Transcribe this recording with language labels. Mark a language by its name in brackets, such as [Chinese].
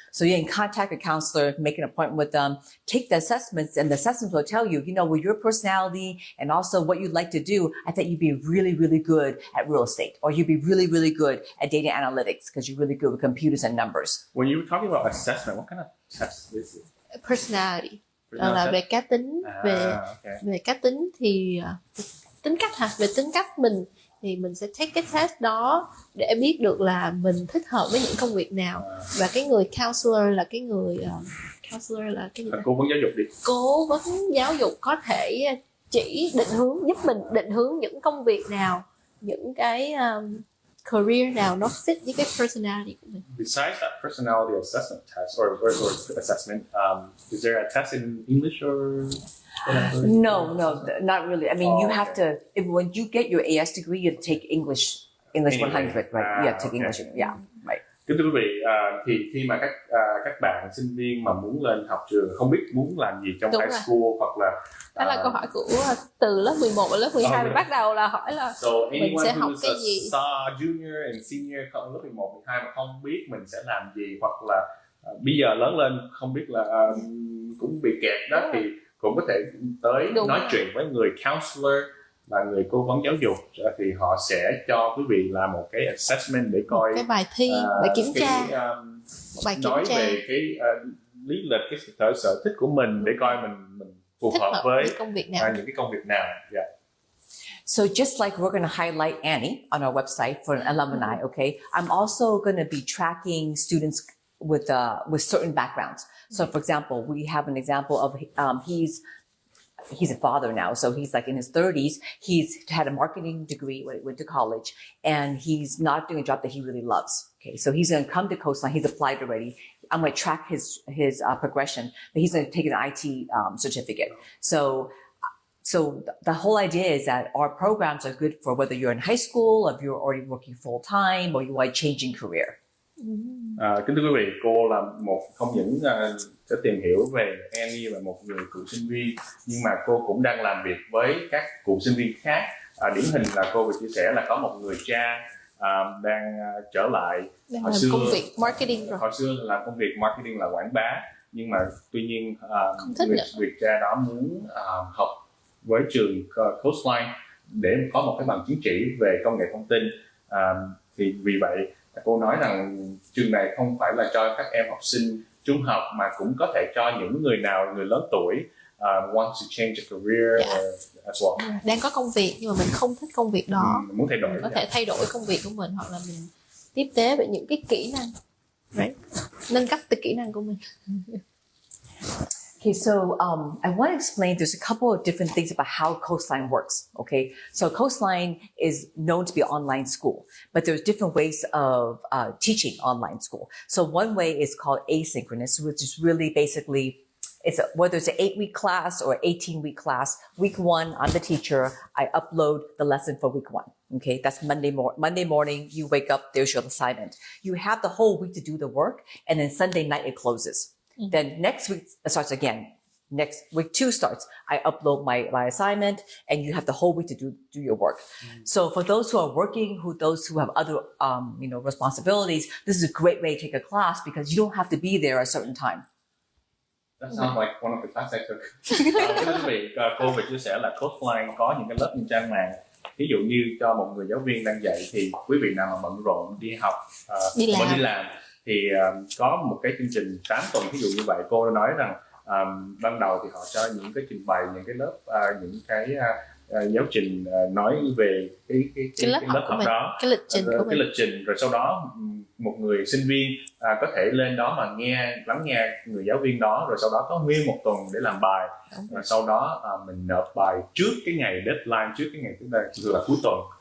[English] So you can contact a counselor, make an appointment with them, take the assessments, and the assessments will tell you, with your personality and also what you'd like to do, I think you'd be really, really good at real estate, or you'd be really, really good at data analytics because you're really good with computers and numbers. When you were talking about assessment, what kind of test is it? Personality. [Vietnamese] Là về cá tính, về cá tính thì tính cách hả? Về tính cách mình thì mình sẽ take cái test đó để biết được là mình thích hợp với những công việc nào. Và cái người counselor là cái người cái gì? Cố vấn giáo dục đi. Cố vấn giáo dục có thể chỉ định hướng, giúp mình định hướng những công việc nào, những cái career nào nó fit với cái personality của mình. [English] Besides that personality assessment test or assessment, is there a test in English or? No, not really. I mean, you have to, when you get your AS degree, you have to take English 100, right? You have to take English, yeah, right. [Vietnamese] Kính thưa quý vị, thì khi mà các bạn sinh viên mà muốn lên học trường, không biết muốn làm gì trong high school hoặc là đó là câu hỏi của từ lớp 11 và lớp 12 mình bắt đầu là hỏi là mình sẽ học cái gì. [English] Junior and senior [Vietnamese] không lớp 11, 12 mà không biết mình sẽ làm gì, hoặc là bây giờ lớn lên không biết là cũng bị kẹt đó, thì cũng có thể tới nói chuyện với người counselor, là người cố vấn giáo dục, thì họ sẽ cho quý vị làm một cái assessment để coi cái bài thi, bài kiểm tra, bài kiểm nói tra về cái lý lịch, cái sở thích của mình để coi mình phù hợp với công việc nào. những cái công việc nào. Yeah. [English] So just like we're going to highlight Annie on our website for an alumni, okay, I'm also going to be tracking students with certain backgrounds. So for example, we have an example of he's a father now, so he's like in his 30s. He's had a marketing degree when he went to college, and he's not doing a job that he really loves. Okay, so he's going to come to Coastline. He's applied already. I'm going to track his progression, but he's going to take an IT certificate. So the whole idea is that our programs are good for whether you're in high school, or if you're already working full time, or you are changing career. [Vietnamese] Kính thưa quý vị, cô là không những sẽ tìm hiểu về Annie là một người cựu sinh viên, nhưng mà cô cũng đang làm việc với các cựu sinh viên khác. Điển hình là cô vừa chia sẻ là có một người cha đang trở lại hồi xưa công việc marketing rồi. Hồi xưa làm công việc marketing là quảng bá, nhưng mà tuy nhiên người cha đó muốn học với trường Coastline để có một cái bằng chứng chỉ về công nghệ thông tin. Thì vì vậy cô nói rằng trường này không phải là cho các em học sinh trung học, mà cũng có thể cho những người lớn tuổi [English] want to change a career as well. [Vietnamese] Đang có công việc nhưng mà mình không thích công việc đó, muốn thay đổi, mình có thể thay đổi công việc của mình, hoặc là mình tiếp tế về những cái kỹ năng, right? Nâng cấp từ kỹ năng của mình. [English] Okay, so I want to explain, there's a couple of different things about how Coastline works, okay? So Coastline is known to be an online school, but there's different ways of teaching online school. So one way is called asynchronous, which is really basically, whether it's an 8-week class or 18-week class, week 1, I'm the teacher, I upload the lesson for week 1. Okay, that's Monday morning, you wake up, there's your assignment. You have the whole week to do the work, and then Sunday night it closes. Then next week starts again. Next week 2 starts. I upload my assignment, and you have the whole week to do your work. So for those who are working, those who have other responsibilities, this is a great way to take a class because you don't have to be there at a certain time. That sounds like one of the classes I took. [Vietnamese] Quý vị, cô vừa chia sẻ là Coastline có những cái lớp trên trang mạng. Ví dụ như cho một người giáo viên đang dạy, thì quý vị nào mà bận rộn đi học, đi làm thì có một cái chương trình 8 tuần ví dụ như vậy. Cô nói rằng ban đầu thì họ cho những cái trình bày, những cái lớp, những cái giáo trình nói về cái lớp học đó, cái lịch trình, rồi sau đó một người sinh viên có thể lên đó mà lắng nghe người giáo viên đó, rồi sau đó có nguyên một tuần để làm bài, rồi sau đó mình nộp bài trước cái ngày deadline, trước cái ngày thứ là cuối tuần.